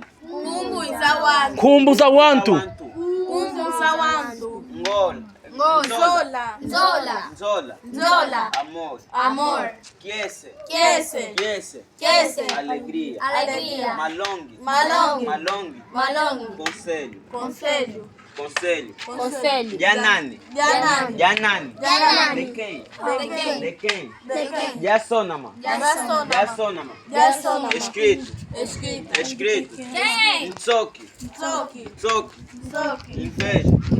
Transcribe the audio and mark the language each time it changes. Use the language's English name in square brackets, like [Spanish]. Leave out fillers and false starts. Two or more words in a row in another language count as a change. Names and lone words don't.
[Kongo] Kumbu za wantu. Nzola. [Portuguese] Amor. Kiese. Alegria. [Kongo] Malongi. [Portuguese] Conselho. Janani. De quem? Jasonama. Escrito. Nsoki. Inveja.